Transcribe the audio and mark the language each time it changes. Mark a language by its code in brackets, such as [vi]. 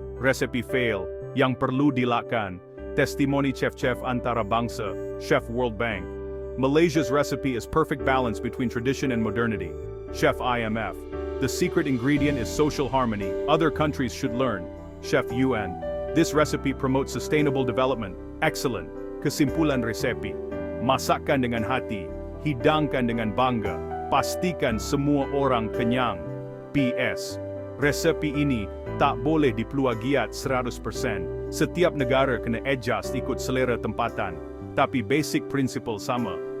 [ms] Resepi fail yang perlu dilakukan. Testimoni chef-chef antara bangsa. Chef World Bank. [en] Malaysia's recipe is perfect balance between tradition and modernity. Chef IMF. The secret ingredient is social harmony. Other countries should learn. Chef UN. This recipe promotes sustainable development. Excellent. [ms] Kesimpulan resepi. Masakkan dengan hati. Hidangkan dengan bangga. Pastikan semua orang kenyang. PS. Resepi ini tak boleh diplagiat 100%. Setiap negara kena [en] adjust [ms] ikut selera tempatan. Tapi [en] basic principle [ms] sama.